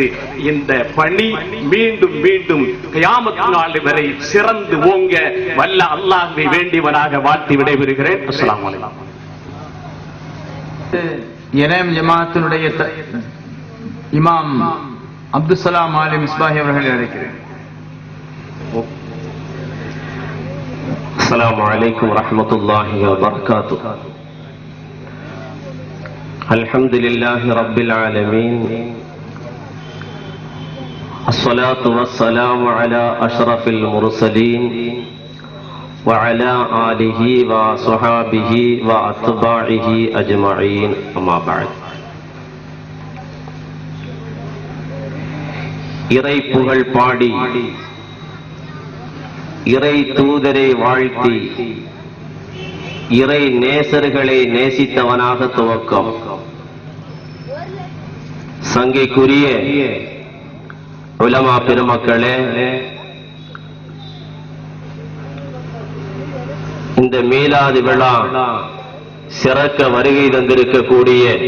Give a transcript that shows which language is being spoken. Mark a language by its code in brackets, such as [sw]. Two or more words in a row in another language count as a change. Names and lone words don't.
[ta] இந்த பணி மீண்டும் மீண்டும் கியாமத் நாள் வரை சிறந்து ஓங்க வல்ல அல்லாஹ்வை வேண்டியவனாக வாழ்த்தி விடைபெறுகிறேன். [ar] السلام عليكم. [ta] என்எம் ஜமாஅத்தினுடைய இமாம் அப்துல் சலாம் ஆலிம் மிஸ்பாஹி அவர்களை அழைக்கிறேன். [ar] السلام عليكم ورحمة الله وبركاته. الحمد لله رب العالمين، الصلاة والسلام على أشرف المرسلين وعلى آله وصحابه وأتباعه أجمعين، أما بعد. [ta] இறை புகழ் பாடி இறை தூதரை வாழ்த்தி இறை நேசர்களை நேசித்தவனாக துவக்கம். சங்கைக்குரிய உலமா பெருமக்களே, இந்த மீலாது விழா சிறக்க வருகை தந்திருக்கக்கூடிய